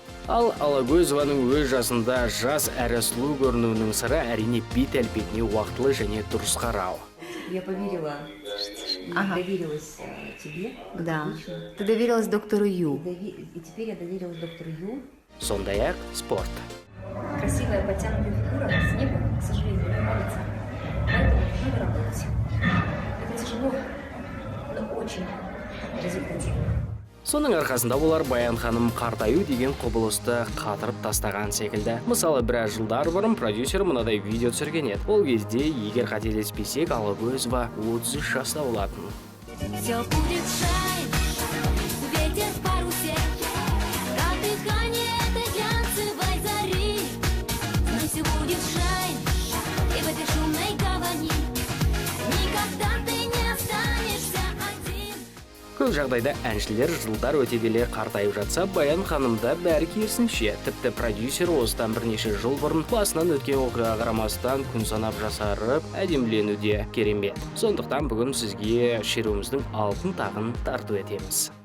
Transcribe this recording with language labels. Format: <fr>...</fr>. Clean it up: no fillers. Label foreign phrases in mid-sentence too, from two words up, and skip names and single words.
<kk>Ал Алагөзованың өз жасында жас әрі сұлу көрінуінің сыры әрине бет әлпетіне уақытылы және дұрыс қарау.</kk> <ru>Я поверила, доверилась тебе. Да. Отлично. Ты доверилась доктору Ю. И теперь я доверилась доктору Ю.</ru> <kk>Сондай-ақ спорт.</kk> <ru>Красивая подтянутая фигура с неба, к сожалению, не нравится. Поэтому надо работать. Это тяжело, но очень результативно.</ru> <kk>Соның арқасында олар Баян ханым қартаю деген құбылысты қатырып тастаған секілді. Мысалы, біраз жылдар бұрын продюсер мынадай видео түсірген еді. Ол кезде, егер қателеспесек, Алагөзова 33 жаста болатын.</kk> <ru>Все будет шайн, ветер в парусе, как дыхание этой глянцевой зари. Но все будет шайн, и в этой шумной гавани никогда ты не останешься один.</ru> <kk>Көп жағдайда әншілер жылдар өте келе қартайып жатса, Баян ханымда бәрі керісінше. Тіпті продюсер осыдан бірнеше жыл бұрын басынан өткен оқиғаға қарамастан күн санап жасарып, әдеміленуде керемет. Сондықтан бүгін сізге шеруіміздің алтын тағын тарту етеміз.</kk>